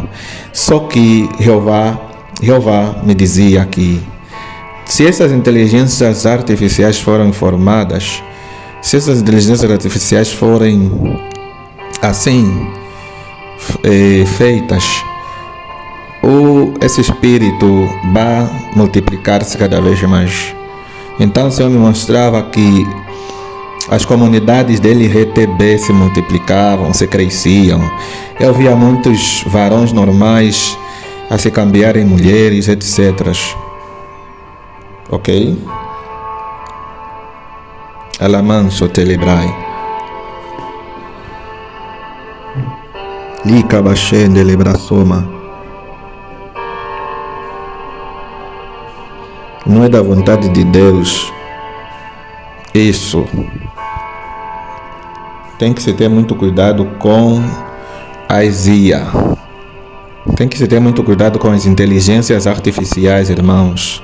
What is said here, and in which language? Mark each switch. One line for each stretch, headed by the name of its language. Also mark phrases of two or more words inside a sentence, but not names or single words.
Portuguese: Só que Jeová me dizia que se essas inteligências artificiais forem formadas, se essas inteligências artificiais forem assim feitas, esse espírito vai multiplicar-se cada vez mais. Então o Senhor me mostrava que As comunidades de LGTB se multiplicavam, se cresciam. Eu via muitos varões normais a se cambiar em mulheres, etc. Ok? Alamanso telebrai. Lika bashende lebrasoma. Não é da vontade de Deus. Isso. Tem que se ter muito cuidado com a IA. Tem que se ter muito cuidado com as inteligências artificiais, irmãos.